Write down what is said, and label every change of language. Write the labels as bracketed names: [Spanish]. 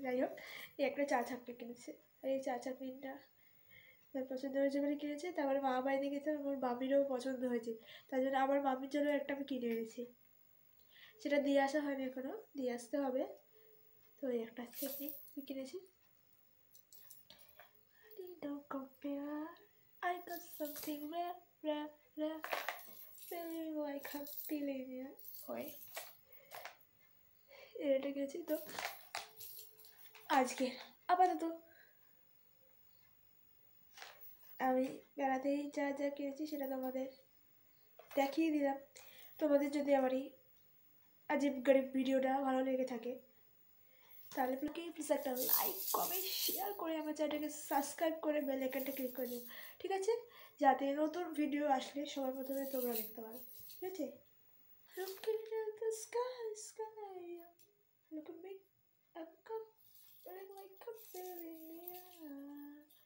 [Bangla] যাই হোক, এই একটা চা ছাঁকনি কিনেছে, আর এই চা ছাঁকনিটা তার পছন্দ হয়েছে বলে কিনেছে। তারপরে মা বাড়িতে গেছে, আমার মামিরও পছন্দ হয়েছে, তার জন্য আমার মামির জন্য একটা আমি কিনে এনেছি, সেটা দিয়ে আসা হয়নি এখনও, দিয়ে আসতে হবে। তো এই একটা ছাঁকনি কিনেছি। [English] Don't compare, I got something rare, rare, rare, feeling like I'm feeling it. [Bangla] ওই এটা কিনেছি। তো আজকে আপাতত আমি বেড়াতেই যা যা কিনেছি সেটা তোমাদের দেখিয়ে দিলাম। তোমাদের যদি আমার এই আজীব গরিব ভিডিওটা ভালো লেগে থাকে তাহলে প্লিজ একটা লাইক কমেন্ট শেয়ার করে আমার চ্যানেলটাকে সাবস্ক্রাইব করে বেল আইকনটা ক্লিক করে দিও, ঠিক আছে? যাতে নতুন ভিডিও আসলে সবার প্রথমে তোমরা দেখতে পারো, ঠিক আছে? [English] Looking at the sky, sky, look at me, I'm coming like a billionaire.